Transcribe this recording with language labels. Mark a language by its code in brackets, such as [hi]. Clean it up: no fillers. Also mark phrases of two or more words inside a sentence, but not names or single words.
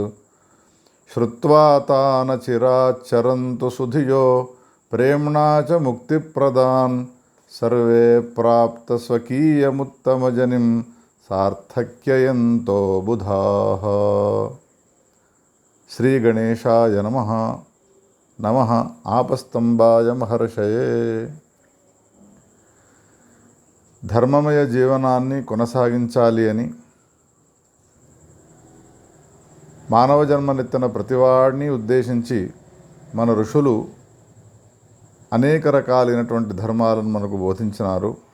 [sa] श्रुत्वा तान् चिराच्चरन्तु सुधियो प्रेम्णा च मुक्तिप्रदान् सर्वे प्राप्तस्वकीयमुत्तमजनिं सार्थक्ययन्तो बुधाः। श्रीगणेशाय नमः। నమః ఆపస్తంభాయ మహర్షయే. [te] ధర్మమయ జీవనాన్ని కొనసాగించాలి అని మానవ జన్మనెత్తిన ప్రతివాడిని ఉద్దేశించి మన ఋషులు అనేక రకాలైనటువంటి ధర్మాలను మనకు బోధించినారు.